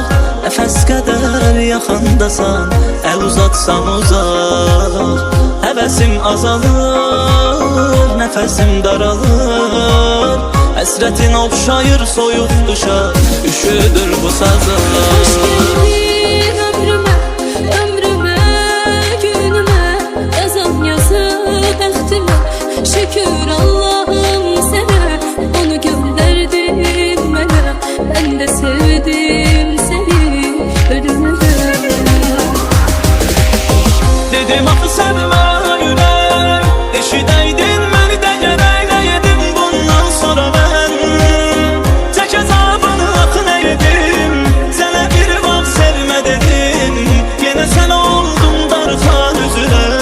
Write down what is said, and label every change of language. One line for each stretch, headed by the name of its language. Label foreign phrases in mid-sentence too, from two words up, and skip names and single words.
Azerbaijani: Nəfəs qədər yaxındasan, əl uzatsam uzaq. Həvəsim azalır, nəfəsim daralır. Həsrətin oxşayır soyuq qışa, üşüdür bu sazlar.
Turkish: Hoş geldin ömrüme, ömrüme, günüme. Yazan yazı bəxtime. Şükür Allah'ım sana, onu gönderdin bana. Ben de sevdim seni ölümden.
Azerbaijani: Dedim axı sevmə ürək, eşidəydin məni də gərək nə yedim bundan sonra mən. Çək əzabını axı nə yedim, sənə bir vaxt sevmə dedim, yenə sən oldun darxan üzrə.